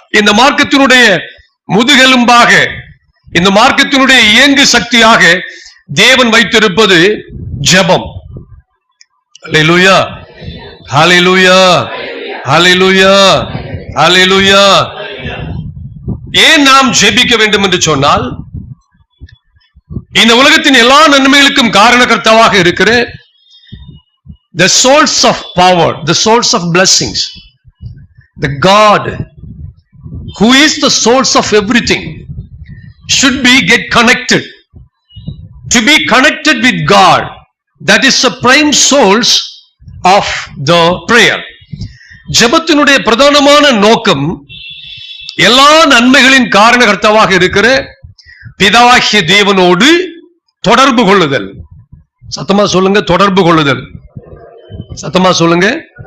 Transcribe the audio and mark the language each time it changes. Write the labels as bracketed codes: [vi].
[ta] இந்த மார்க்கத்தினுடைய முதுகெலும்பாக, இந்த மார்க்கத்தினுடைய இயங்கு சக்தியாக தேவன் வைத்திருப்பது ஜெபம். ஹல்லேலூயா, ஹல்லேலூயா, ஹல்லேலூயா, ஹல்லேலூயா. ஏன் நாம் ஜெபிக்க வேண்டும் என்று சொன்னால், இந்த உலகத்தின் எல்லா நன்மைகளுக்கும் காரணகர்த்தாவாக இருக்கிற [en] the source of power, the source of blessings, the God who is the source of everything should be get connected. To be connected with God, that is the prime source of the prayer. [ta] ஜெபத்தினுடைய பிரதானமான நோக்கம் எல்லா நன்மைகளின் காரணகர்த்தாவாக இருக்கிற பிதாவாகிய தேவனோடு தொடர்பு கொள்ளுதல். சத்தமா சொல்லுங்க, தொடர்பு கொள்ளுதல். சத்தமா சொல்லுங்க.